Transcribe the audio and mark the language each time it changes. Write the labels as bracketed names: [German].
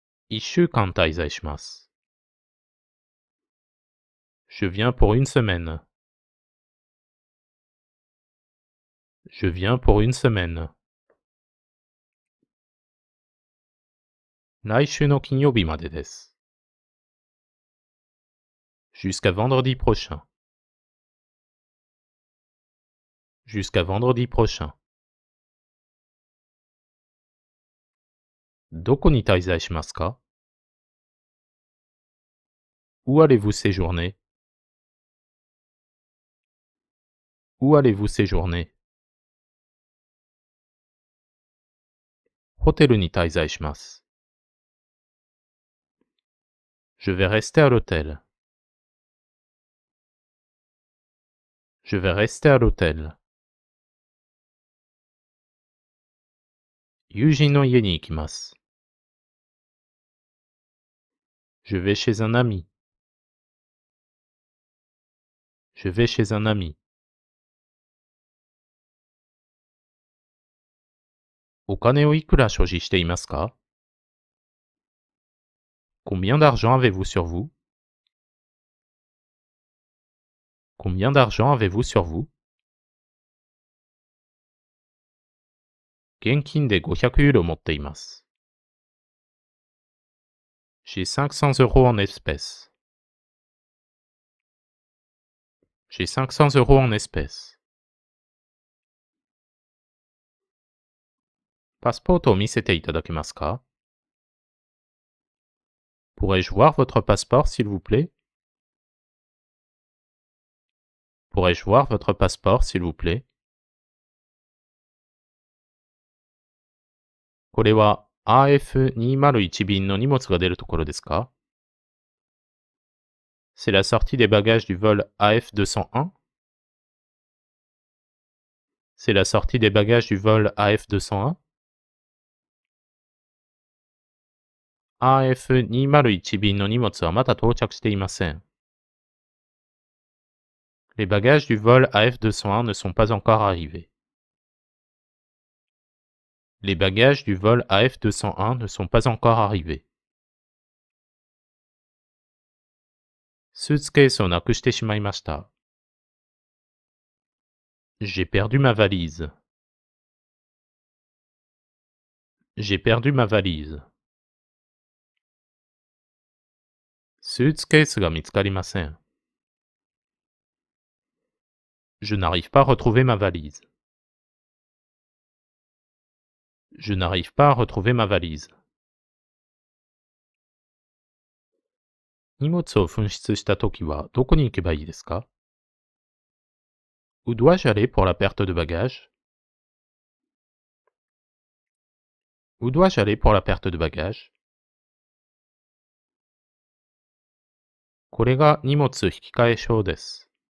[Japanese] 1週間滞在します。 [French] Je viens pour une semaine. Je viens pour une semaine. [Japanese] 来週の金曜日までです。 [French] Jusqu'à vendredi prochain. Jusqu'à vendredi prochain. [Japanese] どこに滞在しますか [French] Où allez-vous séjourner? Où allez-vous séjourner? [Japanese] ホテルに滞在します。 [French] Je vais rester à l'hôtel. Je vais rester à l'hôtel. [Japanese] 友人の家に行きます。 [French] Je vais chez un ami. Je vais chez un ami. [Japanese] お金をいくら所持していますか [French] Combien d'argent avez-vous sur vous? Combien d'argent avez-vous sur vous? [Japanese] 現金で500ユーロ持っています。 [French] J'ai 500 euros en espèces. J'ai 500 euros en espèces. [Japanese] パスポートを見せていただけますか [French] Pourrais-je voir votre passeport, s'il vous plaît? Pourrais-je voir votre passeport, s'il vous plaît? [Japanese] これは AF201 便の荷物が出るところですか [French] C'est la sortie des bagages du vol AF201? C'est la sortie des bagages du vol AF201? [Japanese] AF201 便の荷物はまだ到着していません。 [French] Les bagages du vol AF201 ne sont pas encore arrivés. Les bagages du vol AF201 ne sont pas encore arrivés. [Japanese] スーツケースをなくしてしまいました。 [French] J'ai perdu ma valise. J'ai perdu ma valise. [Japanese] スーツケースが見つかりません。 [French] Je n'arrive pas à retrouver ma valise. Je n'arrive pas à retrouver ma valise. [Japanese] 荷物を紛失したときはどこに行けばいいですか？ [French] Où dois-je aller pour la perte de bagages? Où dois-je aller pour la perte de bagages? [Japanese] これが荷物引換証です。